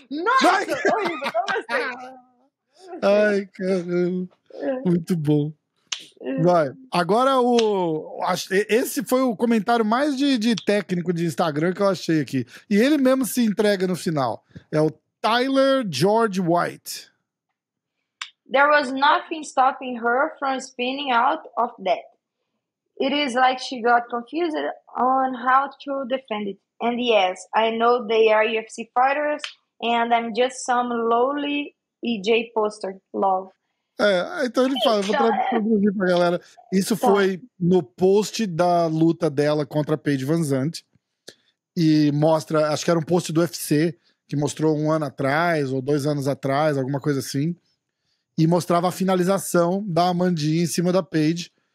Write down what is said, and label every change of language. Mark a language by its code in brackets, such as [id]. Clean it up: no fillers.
[pt] Nossa, horrível, não gostei. Ai, caramba. Muito bom. Vai. Agora, esse foi o comentário mais de técnico de Instagram que eu achei aqui. E ele mesmo se entrega no final. É o Tyler George White. [en] There was nothing stopping her from spinning out of that. It is like she got confused on how to defend it. And yes, I know they are UFC fighters, and I'm just some lowly EJ poster. Love. [pt] Então ele fala, vou traduzir pra galera. Isso foi no post da luta dela contra a Paige VanZant. E mostra, acho que era um post do UFC, que mostrou 1 ano atrás, ou 2 anos atrás, alguma coisa assim. E mostrava a finalização da Amandinha em cima da Paige.